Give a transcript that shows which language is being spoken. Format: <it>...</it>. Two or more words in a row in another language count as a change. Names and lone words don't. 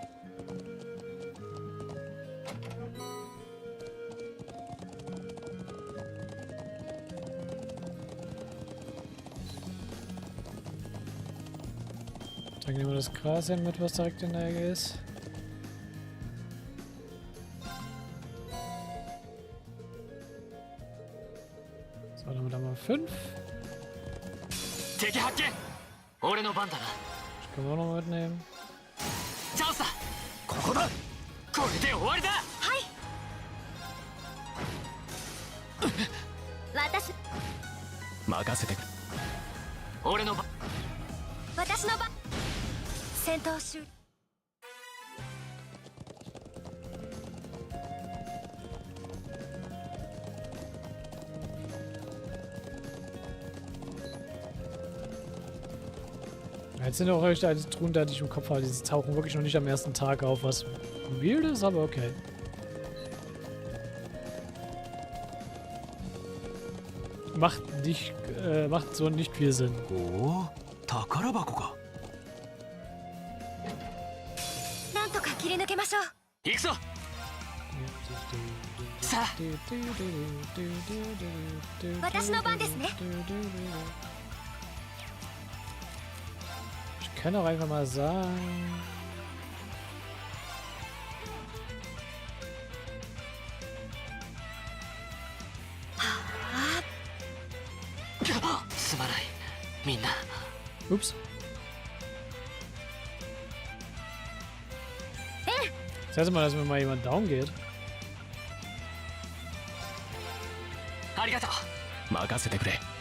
<de>Dann nehmen wir das Gras hin mit, was direkt in der Ecke ist. So, dann haben wir da mal 5. Das können wir auch noch mitnehmen.</de> <ja>チャンスだ。ここだ。これで終わりだ。私任せてくれ。俺の番。私の番。戦闘終了。</ja> <de>Jetzt sind auch echt eine Truhen, die ich im Kopf habe. Die tauchen wirklich noch nicht am ersten Tag auf, was weird ist, aber okay. Macht so nicht viel Sinn.</de> <ja>おお、宝箱か。なんとか切り抜けましょう。行くぞ。さあ。私の番ですね。</ja> <de>Ich kann auch einfach mal sagen. Ups. Das erste Mal, dass mir mal jemand down geht.</de> <ja>ありがとう。任せてくれ。</ja>